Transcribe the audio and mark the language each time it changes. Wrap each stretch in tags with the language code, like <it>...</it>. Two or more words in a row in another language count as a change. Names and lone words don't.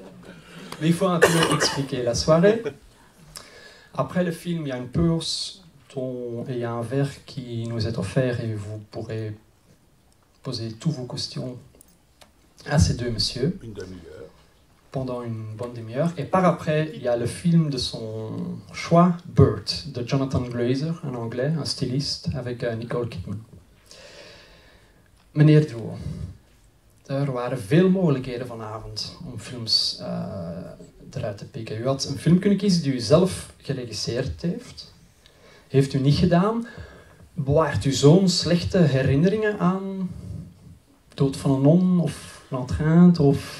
<fr>Mais il faut un peu expliquer la soirée. Après le film, il y a une pause et il y a un verre qui nous est offert et vous pourrez poser toutes vos questions à ces 2 messieurs. Une demi-heure. Pendant une bonne demi-heure. Et par après, il y a le film de son choix, Bird, de Jonathan Glazer, un anglais, un styliste, avec Nicole Kidman.</fr> <nl>Meneer Drouot, er waren veel mogelijkheden vanavond om films eruit te pikken. U had een film kunnen kiezen die u zelf geregisseerd heeft. Heeft u niet gedaan. Bewaart u zo'n slechte herinneringen aan Dood van een non of L'Entrainte of...</nl>